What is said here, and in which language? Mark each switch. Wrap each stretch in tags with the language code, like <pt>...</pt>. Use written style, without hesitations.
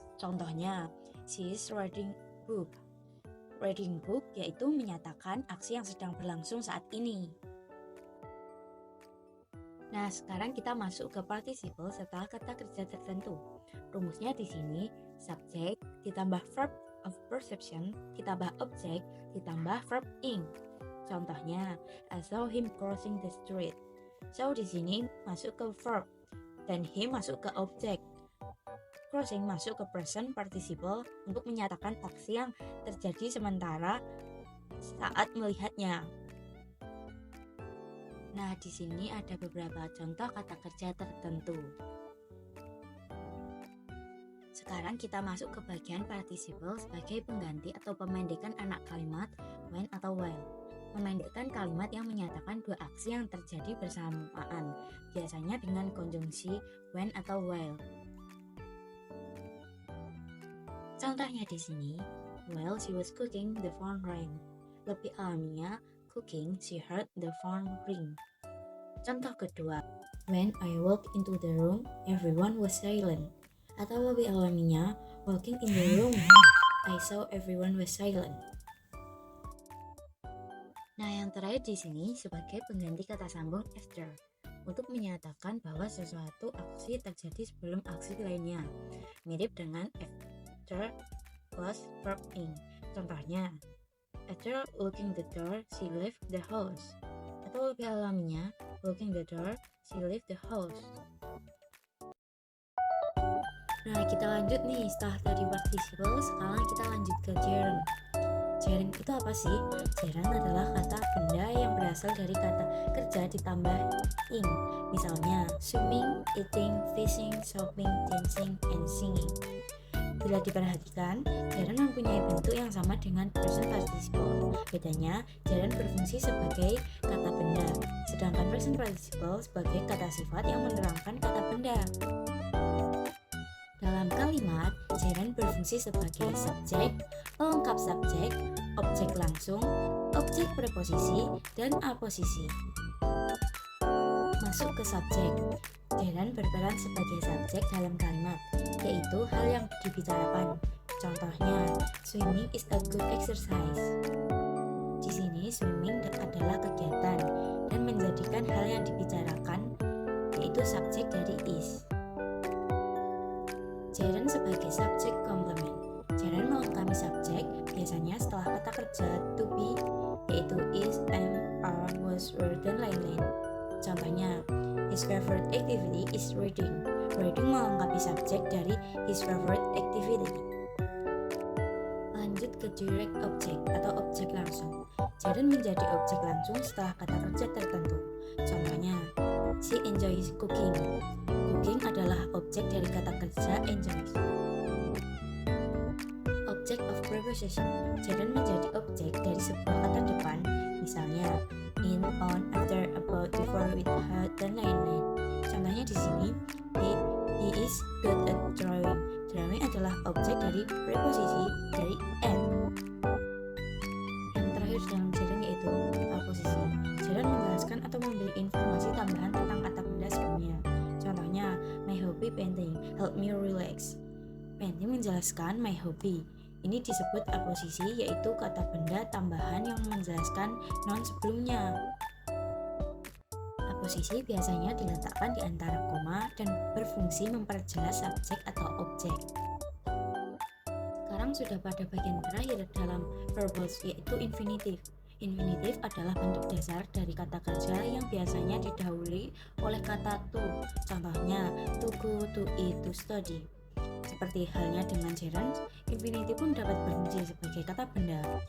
<en>Contohnya, she is reading book.</en> <id>Reading book yaitu menyatakan aksi yang sedang berlangsung saat ini. Nah, sekarang kita masuk ke participle setelah kata kerja tertentu. Rumusnya di sini, subject ditambah verb of perception ditambah object ditambah verb ing.</id> <en>Contohnya, I saw him crossing the street.</en> <id>So di sini masuk ke verb dan him masuk ke object. Crossing masuk ke present participle untuk menyatakan aksi yang terjadi sementara saat melihatnya. Nah, di sini ada beberapa contoh kata kerja tertentu. Sekarang kita masuk ke bagian participle sebagai pengganti atau pemendekan anak kalimat when atau while. Memendekkan kalimat yang menyatakan dua aksi yang terjadi bersamaan, biasanya dengan konjungsi when atau while. Contohnya di sini,</id> <en>while she was cooking, the phone rang.</en> <id>Lebih alamiah,</id> <en>cooking, she heard the phone ring.</en> <id>Contoh kedua,</id> <en>when I walked into the room, everyone was silent.</en> <id>Atau lebih alaminya,</id> <en>walking in the room, I saw everyone was silent.</en> <id>Nah, yang terakhir di sini sebagai pengganti kata sambung after untuk menyatakan bahwa sesuatu aksi terjadi sebelum aksi lainnya, mirip dengan after plus verb ing.</id> <en>Contohnya, after locking the door, she left the house.</en> <id>Atau lebih alaminya,</id> <en>locking the door, she left the house.</en> <id>Nah, kita lanjut nih. Setelah tadi participle, sekarang kita lanjut ke gerund. Gerund itu apa sih? Gerund adalah kata benda yang berasal dari kata kerja ditambah ing.</id> <en>Misalnya, swimming, eating, fishing, shopping, dancing, and singing.</en> <id>Bila diperhatikan, gerund mempunyai bentuk yang sama dengan present participle. Bedanya, gerund berfungsi sebagai kata benda, sedangkan present participle sebagai kata sifat yang menerangkan kata benda. Dalam kalimat, gerund berfungsi sebagai subjek, pelengkap subjek, objek langsung, objek preposisi, dan aposisi. Masuk ke subjek. Gerund berperan sebagai subjek dalam kalimat, yaitu hal yang dibicarakan.</id> <en>Contohnya, swimming is a good exercise.</en> <id>Di sini, swimming adalah kegiatan dan menjadikan hal yang dibicarakan, yaitu subjek dari is. Gerund sebagai subjek komplement. Gerund melengkapi subjek biasanya setelah kata kerja to be, yaitu is, am, are, was, were, dan lain-lain.</id> <en>Contohnya, his favorite activity is reading. Reading</en> <id>melengkapi subjek dari</id> <en>his favorite activity.</en> <id>Lanjut ke direct object atau objek langsung. Gerund menjadi objek langsung setelah kata kerja tertentu.</id> <en>Contohnya, she enjoys cooking.</en> <id>Cooking adalah objek dari kata kerja enjoys. Object of preposition. Gerund menjadi objek dari sebuah kata depan, misalnya in, on, after, about, before, without, dan lain-lain. Contohnya di sini,</id> <en>he is good at drawing.</en> <id>Drawing adalah objek dari preposisi dari at. Yang terakhir dalam gerund yaitu aposisi. Gerund menjelaskan atau memberi informasi tambahan tentang kata benda sebelumnya.</id> <en>Contohnya, my hobby painting help me relax. Painting</en> <id>menjelaskan</id> <en>my hobby.</en> <id>Ini disebut aposisi, yaitu kata benda tambahan yang menjelaskan noun sebelumnya. Aposisi biasanya diletakkan di antara koma dan berfungsi memperjelas subjek atau objek. Sekarang sudah pada bagian terakhir dalam verbals, yaitu infinitive. Infinitive adalah bentuk dasar dari kata kerja yang biasanya didahului oleh kata to.</id> <en>Contohnya, to go, to eat, to study.</en> <id>Seperti halnya dengan gerund, infinitive pun dapat berfungsi sebagai kata benda.</id>